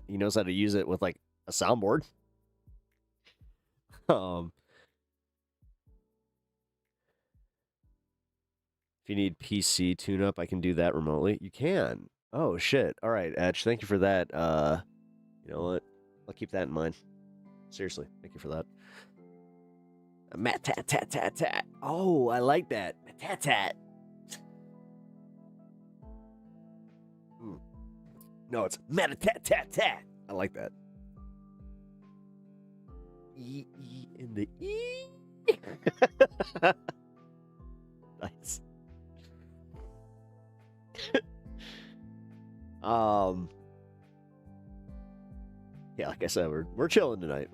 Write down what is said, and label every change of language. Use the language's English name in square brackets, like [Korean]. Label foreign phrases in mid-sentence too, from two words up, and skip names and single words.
[English] He knows how to use it with a soundboard. If you need PC tune-up, I can do that remotely. You can. Oh, shit. All right, Etch, thank you for that. You know what? I'll keep that in mind. Seriously, thank you for that. Mat tat tat tat tat. Oh, I like that. Tat tat. No, it's mat tat tat tat. I like that. E in the E. Nice. Yeah, like I said, we're chilling tonight.